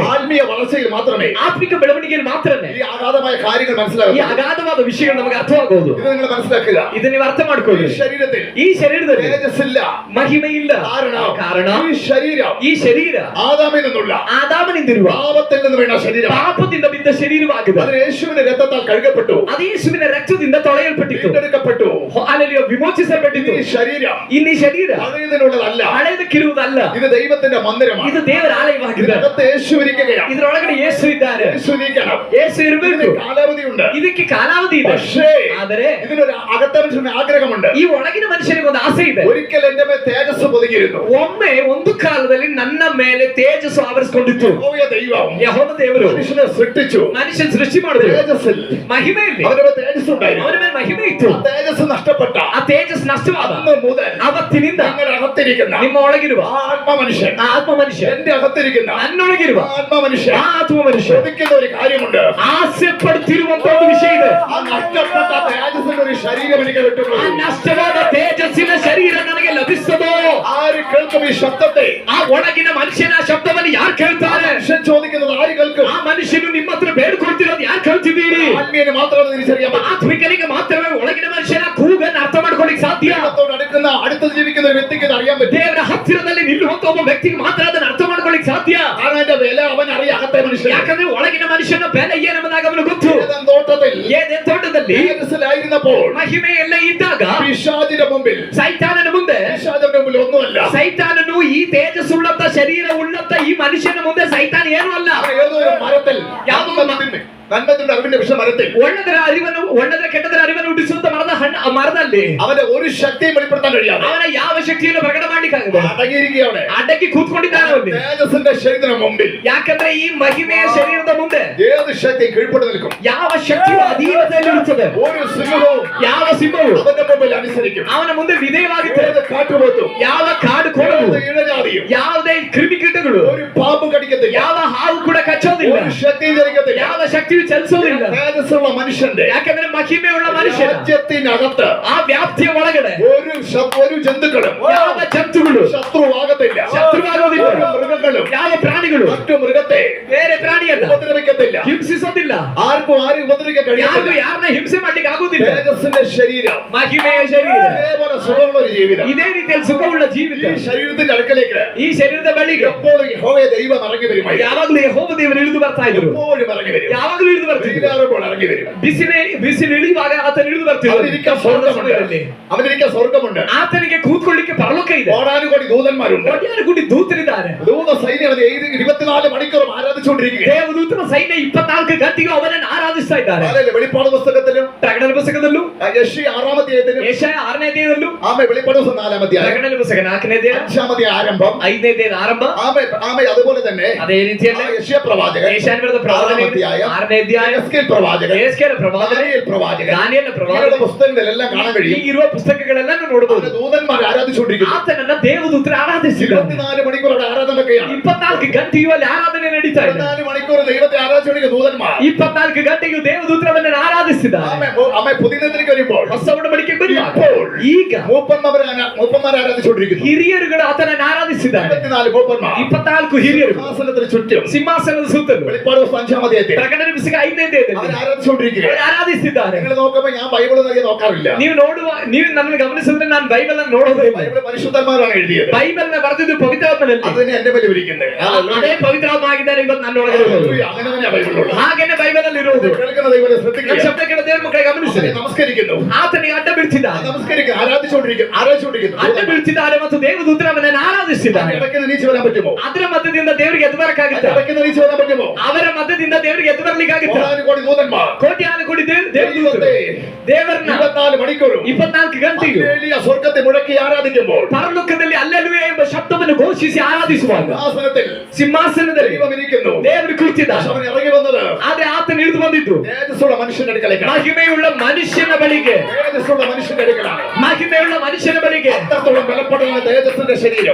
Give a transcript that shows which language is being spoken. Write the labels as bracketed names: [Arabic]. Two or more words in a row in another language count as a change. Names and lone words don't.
[Malayalam] ആത്മീയ വളർച്ചയിൽ മാത്രമേ [Kannada] ಆತ್ಮಿಕ ಬೆಳವಣಿಗೆಯಲ್ಲಿ ಮಾತ್ರನೇ [Malayalam] ഈ അഗാധമായ കാര്യങ്ങൾ [Kannada] ಈ [Malayalam] മനസ്സിലാകും. [Kannada] ಅಗಾಧವಾದ ವಿಷಯಗಳು ನಮಗೆ ಅರ್ಥವಾಗುವುದು. [Malayalam] ഇത് നിങ്ങൾ മനസ്സിലാക്കുക. [Kannada] ಇದನ್ನ ನೀವು ಅರ್ಥ [Malayalam] ഈ [Kannada] ಮಾಡ್ಕೊಳ್ಳಿ. [Malayalam] ശരീരത്തിൽ [Kannada] ಈ ಶರೀರದಲ್ಲಿ [Malayalam] തേജസ്സില്ല. [Kannada] ಮಹಿಮೆ ಇಲ್ಲ. ಕಾರಣ [Malayalam] ഈ ശരീരം [Kannada] ಈ ಶರೀರ [Malayalam] ആദാമിൽ നിന്നുള്ള [Kannada] ಆದಾಮನಿಂದಿರುವ [Malayalam] പാപത്തിൽ നിന്ന് വീണ ശരീരം. [Kannada] ಪಾಪದಿಂದ ಬಿದ್ದ ಶರೀರವಾಗಿದೆ. [Malayalam] അതിന് യേശുവിന്റെ രക്തത്താൽ കഴുകപ്പെട്ടു, [Kannada] ಅದು ಯೇಸುವಿನ ರಕ್ತದಿಂದ ತೊಳೆಯಲ್ಪಟ್ಟಿತು, [Malayalam] വീണ്ടെടുക്കപ്പെട്ടു, [Kannada] ಅಲ್ಲಿಯೋ ವಿಮೋಚಿಸಲ್ಪಟ್ಟಿತು. [Malayalam] ഈ ശരീരം [Kannada] ಇಲ್ಲಿ ಶರೀರ [Malayalam] പഴയതിനുള്ളതല്ല, [Kannada] ಹಳೆಯದಕ್ಕಿರುವುದಲ್ಲ. [Malayalam] ഇത് ദൈവത്തിന്റെ മന്ദിരമാണ്. [Kannada] ಇದು ದೇವರ ಆಲಯವಾಗಿದೆ. [Malayalam] ഇതിനകത്ത് യേശു ഇരിക്കുകയാണ്. [Kannada] ಇದರೊಳಗಡೆ ಯೇಸು ಇದ್ದಾರೆ. [Malayalam] യേശു ഇരിക്കണം. [Kannada] ಯೇಸು ಇರಬೇಕು. [Malayalam] ഇതിന് കാലാവധിയുണ്ട്. [Kannada] ಇದಕ್ಕೆ ಕಾಲಾವಧಿ ಇದೆ. [Malayalam] പക്ഷേ [Kannada] ಆದರೆ [Malayalam] ഇതിനൊരു അകത്തെ മനുഷ്യന് ആഗ്രഹമുണ്ട്. [Kannada] ಈ ಒಳಗಿನ ಮನುಷ್ಯನಿಗೆ ಒಂದು ಆಸೆ ಇದೆ. [Malayalam] ഒരിക്കൽ എന്റെ മേൽ തേജസ് പൊതിഞ്ഞിരുന്നു. [Kannada] ಒಮ್ಮೆ ಒಂದು ಕಾಲದಲ್ಲಿ ನನ್ನ ಮೇಲೆ ತೇಜಸ್ಸು ಆವರಿಸಿಕೊಂಡಿತ್ತು. [Malayalam] യഹോവ ദൈവം [Kannada] ಯೆಹೋವ ದೇವರು [Malayalam] മനുഷ്യനെ സൃഷ്ടിച്ചു. [Kannada] ಮನುಷ್ಯನ ಸೃಷ್ಟಿ ಮಾಡಿದ್ರು. [Malayalam] തേജസ്സിൽ [Kannada] ಮಹಿಮೆಯಲ್ಲಿ [Malayalam] അവന്റെ മേൽ തേജസ് ഉണ്ടായിരുന്നു. [Kannada] ಅವನ ಮೇಲೆ ಮಹಿಮೆ ಇತ್ತು. [Malayalam] ആ തേജസ് നഷ്ടപ്പെട്ട [Kannada] ಆ ತೇಜಸ್ ನಷ್ಟವಾದ [Malayalam] അന്ന് മുതൽ [Kannada] ಅವತ್ತಿನಿಂದ [Malayalam] നിങ്ങളുടെ അകത്തിരിക്കുന്ന [Kannada] ನಿಮ್ಮ ಒಳಗಿರುವ [Malayalam] ആ ആത്മ മനുഷ്യൻ, [Kannada] ಆ ಆತ್ಮ ಮನುಷ್ಯ, [Malayalam] എന്റെ അകത്തിരിക്കുന്ന [Kannada] ನನ್ನೊಳಗಿರುವ [Malayalam] ആ ആത്മ മനുഷ്യൻ [Kannada] ಆ ಆತ್ಮ ಮನುಷ್ಯ [Malayalam] ചോദിക്കുന്ന ഒരു കാര്യമുണ്ട്. [Kannada] ಆಸೆ ಪಡುತ್ತಿರುವಂತಹ ಒಂದು ವಿಷಯ ಇದೆ. [Malayalam] ആ നഷ്ടപ്പെട്ട തേജസ്സിന്റെ ഒരു ശരീരം എനിക്ക് [Kannada] ಆ [Malayalam] കിട്ടുന്നു. [Kannada] ನಷ್ಟವಾದ ತೇಜಸ್ಸಿನ ಶರೀರ ನನಗೆ ಲಭಿಸ್ತದೋ? [Malayalam] ആര് കേൾക്കും ഈ ശബ്ദത്തെ? [Kannada] ಆ ಒಳಗಿನ ಮನುಷ್ಯನ ಶಬ್ದವನ್ನು ಯಾರು ಕೇಳ್ತಾರೆ? [Malayalam] മനുഷ്യൻ ചോദിക്കുന്നത് ആര് കേൾക്കും? [Kannada] ಆ ಮನುಷ್ಯನು ನಿಮ್ಮ ಹತ್ರ ಬೇಡ್ಕೊಳ್ತಿರೋದು ಯಾರು ಕೇಳ್ತಿದ್ದೀರಿ? [Malayalam] ആത്മീയന് മാത്രമേ തിരിച്ചറിയാൻ പറ്റൂ. [Kannada] ಆತ್ಮಿಕನಿಗೆ ಮಾತ್ರವೇ ಒಳಗಿನ ಮನುಷ್ಯನ ಕೂಗನ್ನು ಅರ್ಥ ಮಾಡ್ಕೊಳ್ಳಿಕ್ಕೆ ಸಾಧ್ಯ. [Malayalam] ദൈവത്തോട് അടുക്കുന്ന അടുത്ത് ജീവിക്കുന്ന ഒരു വ്യക്തിക്ക് ഇത് അറിയാൻ പറ്റും. [Kannada] ದೇವರ ಹತ್ತಿರದಲ್ಲಿ ನಿಲ್ಲುವಂತ ಒಬ್ಬ ವ್ಯಕ್ತಿಗೆ ಮಾತ್ರ ಅದನ್ನು ಅರ್ಥ ಮಾಡ್ಕೊಳ್ಳಿಕ್ಕೆ ಸಾಧ್ಯ. [Malayalam] കാരണം അതിന്റെ വില അവൻ അറിയാം. അകത്തെ മനുഷ്യൻ [Kannada] ಯಾಕಂದ್ರೆ ಒಳಗಿನ ಮನುಷ್ಯನ ಬೆಲೆ ಏನೆಂಬುದಾಗಿ ಅವನು ಗೊತ್ತು. [Malayalam] ഏദൻ തോട്ടത്തിൽ [Kannada] ಏದೇನ್ ತೋಟದಲ್ಲಿ [Malayalam] തേജസ്സിലായിരുന്നപ്പോൾ [Kannada] ಮಹಿಮೆಯೆಲ್ಲ ಇದ್ದಾಗ [Malayalam] പിശാചിന്റെ മുമ്പിൽ, [Kannada] ಸೈತಾನನ ಮುಂದೆ [Malayalam] പിശാചിന്റെ മുമ്പിൽ ഒന്നുമല്ല. [Kannada] ಸೈತಾನನು ಈ ತೇಜಸ್ಸುಳ್ಳಂತ ಶರೀರ ಉಳ್ಳಂತ ಈ ಮನುಷ್ಯನ ಮುಂದೆ ಸೈತಾನ ಏನೂ ಅಲ್ಲ. [Malayalam] അവൻ ഏതോ ഒരു മരത്തിൽ [Kannada] ಯಾವುದೋ [Malayalam] നന്മത്തിന്റെ അറിവിന്റെ വിഷമരത്തിൽ [Kannada] ಒಳ್ಳದರ ಕೆಟ್ಟದರ ಅರಿವನ್ನು ಹುಟ್ಟಿಸುವಂತ ಮರದಲ್ಲಿ [Malayalam] അവന്റെ ഒരു ശക്തിയും വെളിപ്പെടുത്താൻ കഴിയാതെ [Kannada] ಅವನ ಯಾವ ಶಕ್ತಿಯನ್ನು ಪ್ರಕಟ ಮಾಡ್ಲಿಕ್ಕಾಗದೆ [Malayalam] അടങ്ങിയിരിക്കുകയാണ്. [Kannada] ಅಡ್ಡಕ್ಕೆ ಕೂತ್ಕೊಂಡಿದ್ದಾನೆ ಅವನು. [Malayalam] തേജസ്സിന്റെ ശരീരത്തിന് മുമ്പിൽ [Kannada] ಯಾಕಂದ್ರೆ ಈ ಮಹಿಮೆಯ ಶರೀರದ ಮುಂದೆ [Malayalam] ഏത് ശക്തിയും കീഴ്പ്പെട്ട് നിൽക്കും. [Kannada] ಯಾವ ಶಕ್ತಿಯು ಅಧೀನದಲ್ಲಿರುತ್ತದೆ. [Malayalam] ഒരു സിംഹവും [Kannada] ಯಾವ ಸಿಂಹವು [Malayalam] അവന്റെ മുമ്പിൽ അനുസരിക്കും. [Kannada] ಅವನ ಮುಂದೆ ವಿಧೇಯವಾಗುತ್ತದೆ. [Malayalam] ഏത് കാട്ടുപോത്തും [Kannada] ಯಾವ ಕಾಡು ಕೋಣವು, [Malayalam] ഏത് ഇഴജാതിയും [Kannada] ಯಾವುದೇ ಕ್ರಿಮಿಕೀಟಗಳು, [Malayalam] ഒരു പാമ്പും കടിക്കത്തില്ല. [Kannada] ಯಾವ ಹಾವು ಕೂಡ ಕಚ್ಚೋದಿಲ್ಲ. [Malayalam] ഒരു ശക്തിയും ചലിക്കത്തില്ല. [Kannada] ಯಾವ ಶಕ್ತಿಯು ಚಲಿಸೋದಿಲ್ಲ. [Malayalam] തേജസ്സുള്ള മനുഷ്യന്റെ [Kannada] ಯಾಕಂದ್ರೆ ಮಹಿಮೆಯುಳ್ಳ ಮನುಷ್ಯನ [Malayalam] രാജ്യത്തിനകത്ത് [Kannada] ಆ ವ್ಯಾಪ್ತಿಯ ಒಳಗಡೆ [Malayalam] ഒരു ജന്തുക്കളും [Kannada] ಯಾವ ಜಂತುಗಳು [Malayalam] ശത്രുവാകത്തില്ല. [Kannada] ಶತ್ರುವಾಗೋದಿಲ್ಲ. [Malayalam] ഒരു മൃഗങ്ങളും [Kannada] ಯಾವ ಪ್ರಾಣಿಗಳು [Malayalam] മറ്റു മൃഗത്തെ [Kannada] ಬೇರೆ ಪ್ರಾಣಿಯನ್ನ [Malayalam] ഉപദ്രവിക്കത്തില്ല. [Kannada] ಹಿಂಸಿಸೋದಿಲ್ಲ. [Malayalam] ആർക്കും ആരും ഉപദ്രവിക്കാൻ [Kannada] ಯಾರು [Malayalam] കഴിയില്ല. [Kannada] ಯಾರನ್ನ ಹಿಂಸೆ ಮಾಡ್ಲಿಕ್ಕೆ ಆಗುದಿಲ್ಲ. [Malayalam] തേജസ്സിന്റെ ശരീരം, [Kannada] ಮಹಿಮೆಯ ಶರೀರ [Malayalam] ഇതേപോലെ സുഖമുള്ള ഒരു ജീവിതം. [Kannada] ಇದೇ ರೀತಿಯಲ್ಲಿ ಸುಖವುಳ್ಳ ಜೀವಿತ. [Malayalam] ഈ ശരീരത്തിന്റെ അടുക്കലേക്ക് [Kannada] ಈ ಶರೀರದ ಬಳಿಗೆ [Malayalam] എപ്പോഴും യഹോവയെ ദൈവം ഇറങ്ങി വരുമായി. [Kannada] ಯಾವಾಗಲೂ ಯೆಹೋವ ದೇವರು ಇಳಿದು ಬರ್ತಾ ಇದ್ರು. [Malayalam] എപ്പോഴും ഇറങ്ങി വരും. [Kannada] ಯಾವಾಗಲೂ ಇಳಿದು ಬರ್ತಿದ್ರು. [Malayalam] വെയിലാറുമ്പോൾ ഇറങ്ങി വരും. [Kannada] ಬಿಸಿಲು ಇಳಿಯುವಾಗ ಆತನ ಇಳಿದು ಬರ್ತಿದ್ರು. [Malayalam] അവനിരിക്കാൻ സ്വർഗമുണ്ട്. അവനിരിക്കാൻ സ്വർഗമുണ്ട്. [Kannada] ಆತನಿಗೆ ಕೂತ್ಕೊಳ್ಳಿಕ್ಕೆ ಪರಲೋಕ ಇದೆ. [Malayalam] കോടാനുകോടി ദൂതന്മാരുണ്ട്. [Kannada] ಕೋಟ್ಯಾನು ಕೋಟಿ ದೂತರಿದ್ದಾರೆ. [Malayalam] ദൂത സൈന്യം 24 മണിക്കൂറും ആരാധിച്ചുകൊണ്ടിരിക്കുക. [Kannada] ದೇವದೂತನ ಸೈನ್ಯ 24 ಗಂಟೆಗೂ ಅವನನ್ನು ಆರಾಧಿಸ್ತಾ ಇದ್ದಾರೆ. [Malayalam] ಅಲ್ಲೇ വെളിപ്പാട് പുസ്തകത്തിലും [Kannada] ಪ್ರಕಟಣೆ ಪುಸ್ತಕದಲ್ಲೂ [Malayalam] യെശയ്യാ 6-ാം അധ്യായത്തിലും [Kannada] ಯೆಶಾಯ 6ನೇ ಅಧ್ಯಾಯದಲ್ಲೂ [Malayalam] ആമേ വെളിപ്പാട് പുസ്തകം 4-ാം അധ്യായം [Kannada] ಪ್ರಕಟಣೆ ಪುಸ್ತಕ 4ನೇ ಅಧ್ಯಾಯ [Malayalam] 5-ാം അധ്യായം ആരംഭം [Kannada] 5ನೇ ಅಧ್ಯಾಯದ ಆರಂಭ [Malayalam] ആമേ അതുപോലെ തന്നെ [Kannada] ಅದೇ ರೀತಿಯಲ್ಲಿ [Malayalam] യെശയ്യാ പ്രവാചകൻ [Kannada] ಯೆಶಾಯನ ಬರೆದ ಪ್ರವಾದನೆ 6ನೇ ಅಧ್ಯಾಯ [Malayalam] യെഹെസ്കേൽ പ്രവാചകൻ [Kannada] ಯೆಹೆಸ್ಕೇಲ ಪ್ರವಾದನೆ [Malayalam] ദാനിയേൽ പ്രവാചകൻ [Kannada] ದಾನಿಯೇಲನ [Malayalam] ഇവരുടെ [Kannada] ಪ್ರವಾದನೆ [Malayalam] പുസ്തകങ്ങളെല്ലാം കാണാൻ [Kannada] ಈ [Malayalam] കഴിയും. [Kannada] ಇರುವ ಪುಸ್ತಕಗಳೆಲ್ಲ ನೋಡಬಹುದು. [Malayalam] ദൂതന്മാർ ആരാധിച്ചുകൊണ്ടിരിക്കുന്നു. [Kannada] ಆತನನ್ನ ದೇವದೂತರು ಆರಾಧಿಸಿದ್ದಾರೆ. [Malayalam] 24 മണിക്കൂർ അവിടെ ആരാധനയൊക്കെയാണ്. [Kannada] 24 ಗಂಟೆಯೂ ಅಲ್ಲಿ ಆರಾಧನೆ ನಡೀತಾ ಇದೆ. [Malayalam] 24 മണിക്കൂർ ദൈവത്തെ ആരാധിച്ചുകൊണ്ടിരിക്കുന്ന ദൂതന്മാർ [Kannada] 24 ಗಂಟೆಗೂ ದೇವದೂತರನ್ನ ಆರಾಧಿಸಿದ್ದಾರೆ. [Malayalam] ആമേ പുതിയ നിയമത്തിലേക്ക് വരുമ്പോൾ [Kannada] ಹೊಸ ಒಡಂಬಡಿಕೆಗೆ ಬರುವಾಗ [Malayalam] ഇപ്പോൾ [Kannada] ಈಗ [Malayalam] മൂപ്പന്മാർ ആരാധിച്ചുകൊണ്ടിരിക്കുന്നു. [Kannada] ಹಿರಿಯರುಗಳು ಆತನನ್ನು ಆರಾಧಿಸಿದ್ದಾರೆ. [Malayalam] 24 മൂപ്പന്മാർ [Kannada] 24 ಹಿರಿಯರು [Malayalam] സിംഹാസനത്തിന് ചുറ്റും [Kannada] ಸಿಂಹಾಸನದ ಸುತ್ತಲೂ [Malayalam] വെളിപ്പാട് പുസ്തകം 5-ാം അധ്യായത്തിൽ [Kannada] ಪ್ರಕಟಣೆ ಪುಸ್ತಕ 5ನೇ [Malayalam] അവർ [Kannada] ಅಧ್ಯಾಯದಲ್ಲಿ [Malayalam] ആരാധിച്ചുകൊണ്ടിരിക്കുകയാണ്. [Kannada] ಅವರು ಆರಾಧಿಸಿದ್ದಾರೆ. [Malayalam] നിങ്ങൾ നോക്കുമ്പോൾ ഞാൻ ബൈബിൾ ഒന്നും നോക്കാറില്ല. [Kannada] ನೀವು ನನ್ನನ್ನು ಗಮನಿಸಿದ್ರೆ ನಾನು ಬೈಬಲ್ ಅನ್ನು ನೋಡೋದೇ ಇಲ್ಲ. [Malayalam] ബൈബിൾ പരിശുദ്ധന്മാരാണ് എഴുതിയത്. [Kannada] ಬೈಬಲ್ ನ ಬರೆದಿದ್ದು ಪವಿತ್ರಾತ್ಮನಲ್ಲಿ. [Malayalam] അത് തന്നെ എന്റെ മേലെ ഇരിക്കുന്നത്. [Kannada] ಅದೇ ಪವಿತ್ರಾತ್ಮ ಆಗಿದ್ದಾರೆ ಇವತ್ತು ನನ್ನ ಒಳಗಡೆ ಇರೋದು. [Malayalam] അങ്ങനെ തന്നെയാ ബൈബിളിലുള്ളത്. [Kannada] ಹಾಗೇನೆ ಬೈಬಲ್ ಅಲ್ಲಿ ಇರೋದು. [Malayalam] കേൾക്കുന്ന ദൈവത്തെ ശ്രദ്ധിക്കുക. [Kannada] ನನ್ನ ಶಬ್ದ ಕೇಳ ದೇವರ ಮಕ್ಕಳೇ ಗಮನಿಸಿರಿ. [Malayalam] നമസ്കരിക്കുന്നു. [Kannada] ಆತನಿಗೆ ಅಡ್ಡ ಬೀಳ್ತಿದ್ದಾರೆ. [Malayalam] നമസ്കരിക്കുന്നു. ആരാധിച്ചുകൊണ്ടിരിക്കുന്നു. [Kannada] ಅಡ್ಡ ಬೀಳ್ತಿದ್ದಾರೆ ಮತ್ತು ದೇವದೂತರನ್ನ ಆರಾಧಿಸಿದ್ದಾರೆ. [Malayalam] ഇടയ്ക്ക് നീച്ച് വരാൻ പറ്റുമോ? [Kannada] ಅದರ ಮಧ್ಯದಿಂದ ದೇವರಿಗೆ ಎದ್ದು ಬರಕ್ಕಾಗುತ್ತೆ. [Malayalam] ഇടയ്ക്ക് നീച്ച് വരാൻ പറ്റുമോ? [Kannada] ಅವರ ಮಧ್ಯದಿಂದ ದೇವರಿಗೆ ಎದ್ದು ಬರ್ಲಿಕ್ಕಾಗುತ್ತೆ. [Malayalam] കോടി ദൂതന്മാർ [Kannada] ಕೋಟ್ಯಾನು ಕೋಟಿ ದೇವದೂತರು ದೇವರನ್ನ [Malayalam] 24 മണിക്കൂറും [Kannada] 24 ಗಂಟೆಯು [Malayalam] സ്വർഗത്തെ മുഴക്കി ആരാധിക്കുമ്പോൾ [Kannada] ಪರಲೋಕದಲ್ಲಿ ಅಲ್ಲೆಲುವೆ ಎಂಬ ಶಬ್ದವನ್ನು ಘೋಷಿಸಿ ಆರಾಧಿಸುವಾಗ ಸಿಂಹಾಸನದಲ್ಲಿ [Malayalam] ദൈവം ഇരിക്കുന്നു. [Kannada] ದೇವರು ಕುಳಿತಿದ್ದಾನೆ. [Malayalam] അവൻ ഇറങ്ങി വന്നത് [Kannada] ಆದ್ರೆ ಆತನು ಇಳಿದು ಬಂದಿದ್ದು [Malayalam] തേജസ്സുള്ള മനുഷ്യന്റെ അടുക്കലേക്കാണ്. [Kannada] ಮಹಿಮೆಯುಳ್ಳ ಮನುಷ್ಯನ ಬಳಿಗೆ. [Malayalam] തേജസ്സുള്ള മനുഷ്യന്റെ അടുക്കലാണ്. [Kannada] ಮಹಿಮೆಯುಳ್ಳ ಮನುಷ್ಯನ ಬಳಿಗೆ. [Malayalam] അത്രത്തോളം ബലപ്പെട്ടതാണ് തേജസ്സിന്റെ ശരീരം.